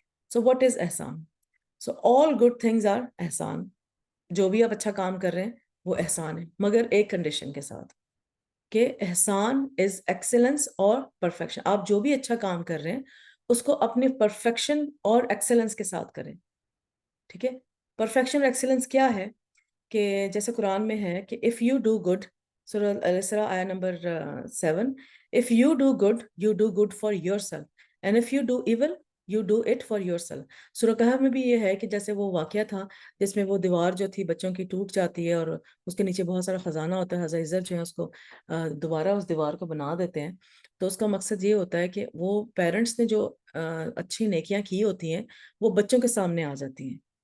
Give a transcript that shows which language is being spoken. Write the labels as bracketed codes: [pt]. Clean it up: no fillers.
[en] So what is ehsan? So all good things are ehsan. [ur] جو بھی آپ اچھا کام کر رہے ہیں وہ احسان ہے, مگر ایک کنڈیشن کے ساتھ کہ احسان از ایکسلنس اور پرفیکشن. آپ جو بھی اچھا کام کر رہے ہیں اس کو اپنی پرفیکشن اور ایکسلنس کے ساتھ کریں, ٹھیک ہے. پرفیکشن اور ایکسلنس کیا ہے کہ جیسے قرآن میں ہے کہ [en] if you do good, Surah al-Isra ayah number 7, if you do good, you do good for yourself, [ur] and if you do evil, you do it for yourself. سورہ کہف میں بھی یہ ہے کہ جیسے وہ واقعہ تھا جس میں وہ دیوار جو تھی بچوں کی ٹوٹ جاتی ہے اور اس کے نیچے بہت سارا خزانہ ہوتا ہے, حضرت عزر جو ہے اس کو دوبارہ اس دیوار کو بنا دیتے ہیں. تو اس کا مقصد یہ ہوتا ہے کہ وہ پیرنٹس نے جو اچھی نیکیاں کی ہوتی ہیں وہ بچوں کے سامنے آ جاتی ہیں.